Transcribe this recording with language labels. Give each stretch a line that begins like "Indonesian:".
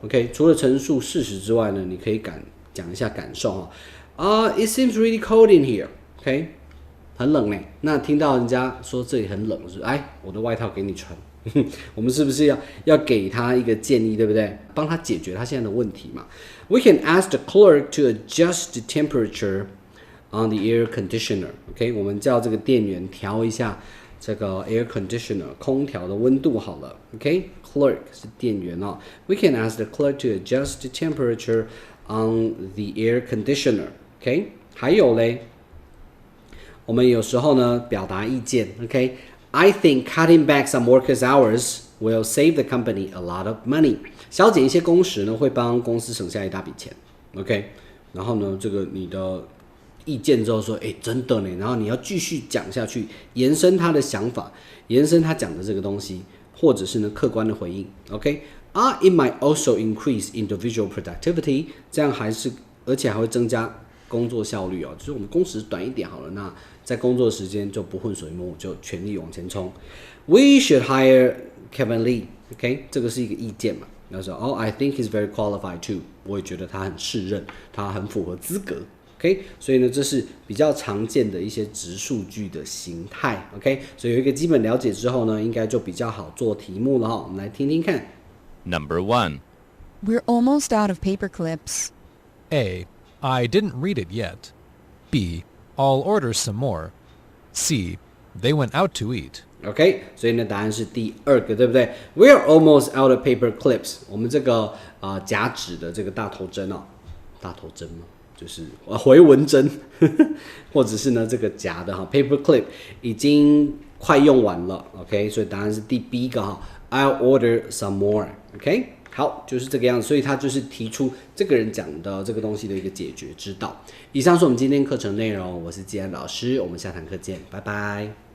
Chinese: OK， 除了陈述事实之外呢，你可以讲一下感受
English: It seems really cold in here.
Chinese: OK， 很冷嘞。那听到人家说这里很冷，就是我的外套给你穿。我们是不是要给他一个建议，对不对？帮他解决他现在的问题嘛。
English: We can ask the clerk to adjust the temperature on the air conditioner.
Chinese: OK， 我们叫这个店员调一下这个 air conditioner 空调的温度好了。 OK，clerk 是店员哦。
English: We can ask the clerk to adjust the temperature on the air conditioner.
Chinese: OK， 还有嘞，我们有时候呢表达意见。
English: OK。I think cutting back some workers' hours will save the company a lot of money.
Chinese: 削减一些工时呢，会帮公司省下一大笔钱。OK， 然后呢，这个你的意见之后说，真的呢，然后你要继续讲下去，延伸他的想法，延伸他讲的这个东西，或者是呢客观的回应。
English: OK，it might also increase individual productivity.
Chinese: 这样而且还会增加工作效率哦，就是我们工时短一点好了，那在工作时间就不浑水摸鱼，就全力往前冲。
English: We should hire Kevin Lee.
Chinese: OK， 这个是一个意见嘛。那说
English: I think he's very qualified too.
Chinese: 我也觉得他很适任，他很符合资格。OK， 所以呢，这是比较常见的一些直述句的形态。 OK， 所以有一个基本了解之后呢，应该就比较好做题目了我们来听听看。
English: Number 1. We're almost out of paper clips. A. I didn't read it yet. B. I'll order some more. C. They went out to eat.
Chinese: OK， 所以呢，答案是第二个，对不对 ？
English: We're almost out of paper clips。
Chinese: 我们这个夹纸的这个大头针大头针嘛，就是回纹针，或者是呢这个夹的paper clip 已经快用完了。 OK， 所以答案是第 B 个
English: I'll order some more. OK。
Chinese: 好，就是这个样子，所以他就是提出这个人讲的这个东西的一个解决之道。以上是我们今天课程内容，我是季安老师，我们下堂课见，拜拜。